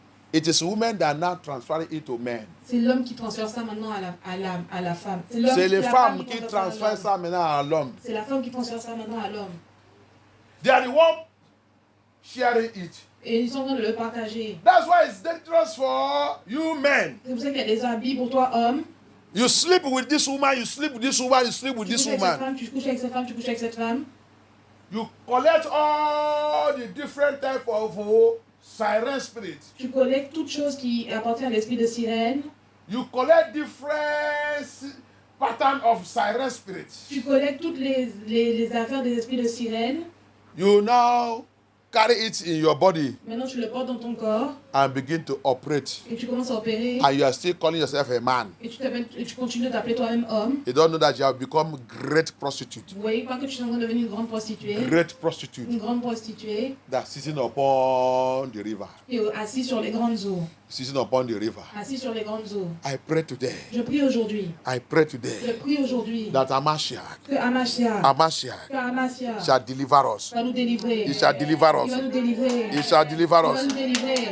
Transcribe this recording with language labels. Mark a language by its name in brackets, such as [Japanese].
[English] It is women that are now transferring it to men. [French] C'est l'homme qui transfère ça maintenant à la femme. C'est les la femmes qui transfère ça à transfèrent l'homme. ça maintenant à l'homme. C'est la femme qui transfère ça maintenant à l'homme. [English] They are the one sharing it. [French] Et ils sont en train de le partager. [English] That's why it's dangerous for you men. [French] C'est pour ça qu'il y a des habits pour toi, homme. [English] You sleep with this woman, you sleep with this woman, you sleep with [French] Tu [English] this [French] couches avec cette [English] woman. [French] femme, tu couches avec cette femme, tu couches avec cette femme. [English] You collect all the different type of siren spirits. [French] Tu collectes toutes choses qui appartiennent à l'esprit de sirène. [English] You collect different pattern of siren spirits. [French] Tu collectes toutes les affaires des esprits de sirène. [English] You now carry it in your body [French] Maintenant, tu le portes dans ton corps [English] and begin to operate. [French] et tu commences à opérer. [English] And you are still calling yourself a man. [French] Et tu continues de t'appeler toi-même homme. [English] You don't know that you have become great prostitute. [French] Vous voyez pas que tu es en train de devenir une grande prostituée. [English] Great prostitute [French] Une grande prostituée [English] that's sitting upon the river. [French] et assise sur les grandes eaux. [English] Sitting upon the river. [French] Assise sur les grandes eaux. [English] I pray today. [French] Je prie aujourd'hui. [English] I pray [French] Je [English] today [French] prie aujourd'hui [English] that Amashiach [French] que Amasia [English] shall deliver us. [French] va nous délivrer. [English] He shall deliver [French] Il va [English] us. [French] nous délivrer. [English] He shall deliver [French] Il va [English] us. [French] nous délivrer.